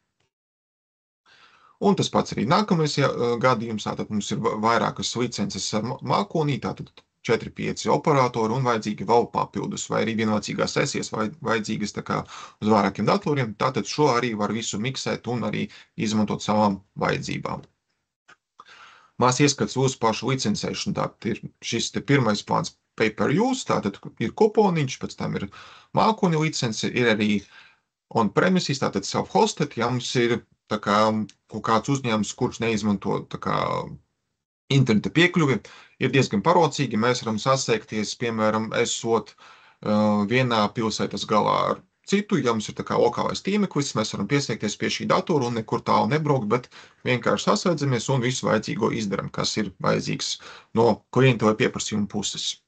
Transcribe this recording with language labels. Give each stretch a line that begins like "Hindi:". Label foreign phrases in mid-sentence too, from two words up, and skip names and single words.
Latvian: Un tas pats arī nākamais gadījums, tātad mums ir vairākas licences ar mākonī, tātad 4-5 operatori un vajadzīgi vēl papildus, vai arī vienlaicīgās sesijas vajadzīgas tā kā uz vairākiem datoriem, tātad šo arī var visu miksēt un arī izmantot savām vajadzībām. Mās ieskats uz pašu licencēšanu, tātad ir šis te pirmais plāns
English: pay per use,
Latvian: tātad ir kuponiņš, pēc tam ir mākoņa licence, ir arī on-premises, tātad self-hosted, ja mums ir tā kā kaut kāds uzņēmums, kurš neizmanto tā kā interneta piekļuvi, ir diezgan parocīgi. Mēs varam sasaikties, piemēram, esot vienā pilsētas galā ar citu, ja mums ir tā kā lokālais tīmeklis, mēs varam piesaikties pie šī datora un nekur tālu nebraukt, bet vienkārši sasaidzamies un visu vajadzīgo izdaram, kas ir vajadzīgs no klienta vai pieprasījuma puses.